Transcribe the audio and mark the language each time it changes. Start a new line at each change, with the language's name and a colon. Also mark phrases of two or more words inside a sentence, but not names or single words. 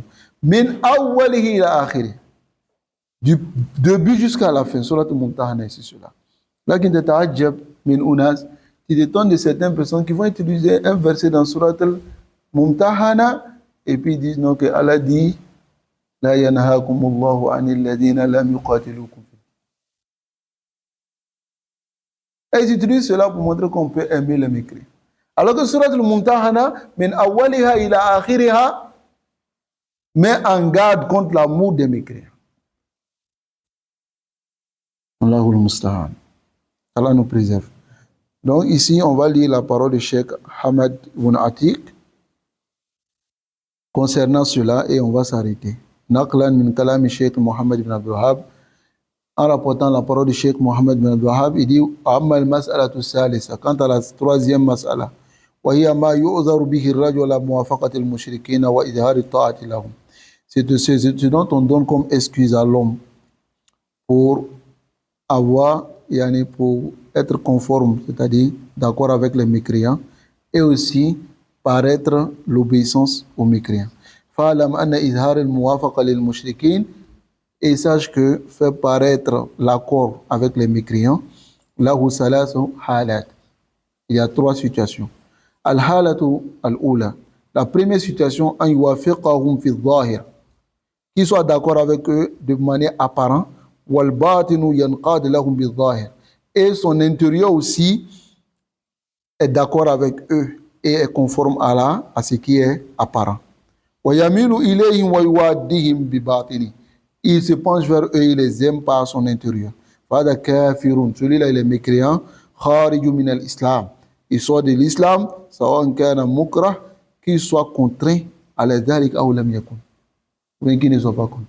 Arabic: من أوله إلى آخره.
French: Du début jusqu'à la fin, surat al-Mumtahana, c'est cela. Là, qui
Arabic: تتعجب من أناس,
French: tu t'étonnes de certaines personnes qui vont utiliser un verset dans surat al-Mumtahana et puis ils disent non, que Allah dit
Arabic: لا ينهاكم الله عن الذين لم يقاتلوكم.
French: Et ils utilisent cela pour montrer qu'on peut aimer les mécréants. Alors que surat al-Mumtahana,
Arabic: من أولها إلى آخرها,
French: met en garde contre l'amour des mécréants.
Arabic: الله المستعان.
French: Allah nous préserve. Donc ici, on va lire la parole de Cheikh Hamad Ibn Atiq concernant cela et on va s'arrêter.
Arabic: نقلا من كلام
French: Cheikh Mohammed ibn Abdul Wahhab, en rapportant la parole de Cheikh Mohammed ibn Abdul Wahhab, il dit
Arabic: أما المسألة الثالثة,
French: quant à la troisième mas'ala,
Arabic: وهي ما يعذر به الرجل على موافقة المشركين وإظهار الطاعة لهم.
French: C'est ce dont on donne comme excuse à l'homme pour avoir, pour être conforme, c'est-à-dire d'accord avec les mécréants, et aussi paraître l'obéissance aux mécréants.
Arabic: فاعلم أن إظهار الموافقة للمشركين,
French: et sache que faire paraître l'accord avec les mécréants,
Arabic: له ثلاث حالات.
French: Il y a trois situations.
Arabic: الحالة الأولى.
French: La première situation,
Arabic: أن يوافقهم في الظاهر,
French: qu'il soit d'accord avec eux de manière apparente,
Arabic: والباطن ينقاد لهم بالظاهر,
French: et son intérieur aussi est d'accord avec eux et est conforme à ce qui est apparent. Il se penche vers eux, il les aime par son intérieur. Celui-là, il est mécréant. Il sort de l'islam, qu'il soit contraint à l'adhalik ou
Arabic: لم يكن,
French: ou qu'il ne soit pas contraint.